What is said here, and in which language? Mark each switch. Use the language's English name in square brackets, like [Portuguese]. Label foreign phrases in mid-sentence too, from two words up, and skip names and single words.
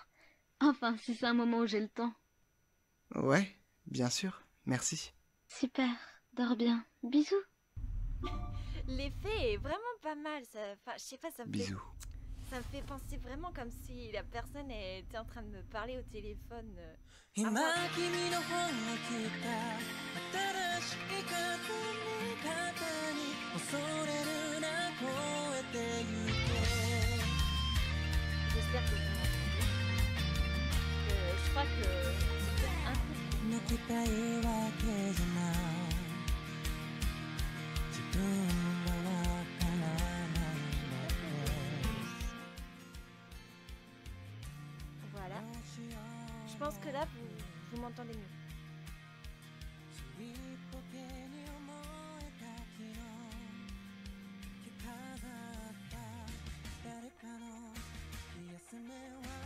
[French] Enfin, si c'est un moment où j'ai le temps. Ouais, bien sûr, merci. Super, dors bien. Bisous. L'effet est vraiment pas mal. Ça, enfin, je sais pas, ça me fait, Bisous. ça me fait penser vraiment comme si la personne était en train de me parler au téléphone. [Japanese] 今 [French] moi. [Japanese] 君の方に来た新しい風に肩に恐れるな越えてゆけ [French] J'espère que vous m'entendez. Je crois que c'est peut-être un peu... [Japanese] 泣きたいわけじゃない自分がわからないの [French] Voilà. Je pense que là, vous m'entendez mieux. [Japanese] ちっぽけに思えた昨日着飾った誰かの気休めを